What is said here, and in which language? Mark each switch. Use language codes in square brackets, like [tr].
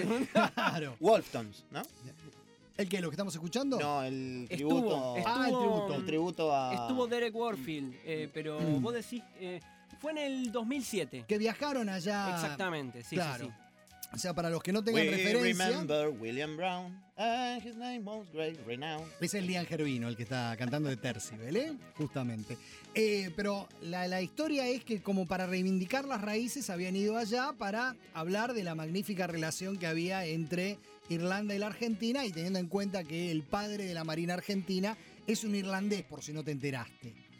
[es] Claro. Wolftones, ¿no? ¿El qué? ¿Lo que estamos escuchando? No, el tributo. Estuvo Derek Warfield, pero vos decís. Fue en el 2007. Que viajaron allá. Exactamente, sí, claro. Sí, sí. O sea, para los que no tengan referencia. [en] We remember William Brown and his name most great renown. [es] Es el Lian Gervino, el que está cantando de Tercibel, ¿eh? Justamente. Pero la historia es que como para reivindicar las raíces habían ido allá para hablar de la magnífica relación que había entre Irlanda y la Argentina y teniendo en cuenta que el padre de la Marina Argentina es un irlandés, por si no te enteraste.